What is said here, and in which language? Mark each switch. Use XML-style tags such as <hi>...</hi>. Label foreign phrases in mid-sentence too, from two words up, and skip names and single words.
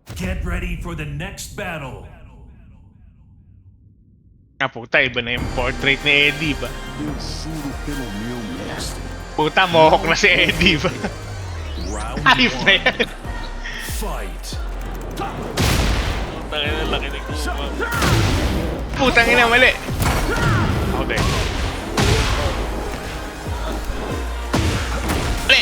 <en>Get ready for the next battle.</en> <tl>Nga puta, iba na yung portrait ni Eddie ba?</tl> <pt>Eu juro pelo meu mestre.</pt> <tl>Puta, mohawk na si Eddie ba?</tl> <en>Round</en> <tl>Ayos na yan.</tl> <en>1. Fight.</en> <tl>Putang ina, laki ni Kuma. Putang ina, mali. Okay. Mali!</tl>